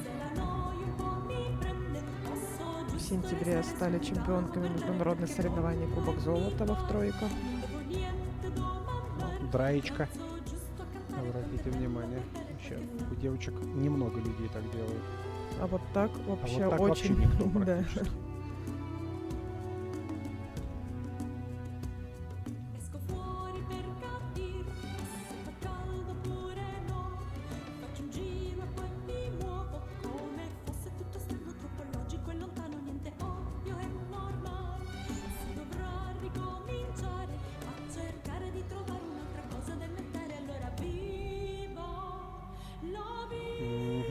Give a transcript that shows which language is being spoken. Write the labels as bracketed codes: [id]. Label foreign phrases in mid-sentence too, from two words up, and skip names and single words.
[ru] В сентябре стали чемпионками международных соревнований Кубок Золотого в тройках. Драечка. Обратите внимание. Вообще, у девочек немного людей так делают. А вот так вообще вот так вообще очень... никто да. практически. [it] Esco fuori per capirti se fa caldo oppure no. Faccio un giro e poi mi muovo come fosse tutto strano, troppo logico e lontano, niente ovvio e normale. Si dovrà ricominciare a cercare di trovare un'altra cosa da inventare, allora vivo la vita.